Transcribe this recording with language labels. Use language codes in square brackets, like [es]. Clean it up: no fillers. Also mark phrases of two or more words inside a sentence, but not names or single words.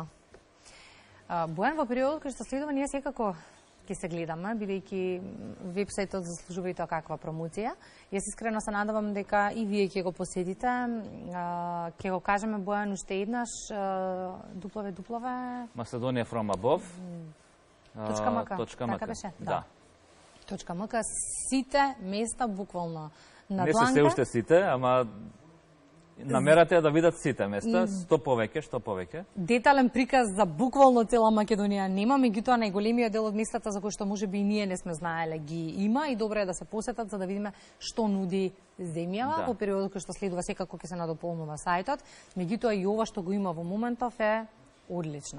[mk] Бојан, во периодот кој што следува, ние секако ќе се гледаме, бидејќи вебсајтот заслужува и тоа каква промоција. Јас искрено се надевам дека и вие ќе го посетите. Ќе го кажеме, Бојан, уште еднаш, дуплове... [en] Macedonia from above. [mk] .mk. Така беше? Да. .mk. Сите места буквално на дланка. Не се уште сите, ама намерата е да видат сите места, што повеќе. Детален приказ за буквално цела Македонија нема, меѓутоа најголемиот дел од местата за кои што можеби и ние не сме знаеле ги има и добро е да се посетат за да видиме што нуди земјава во периодот кој што следува, секако ќе се надополнува сајтот, меѓутоа и ова што го има во моментов е одлично.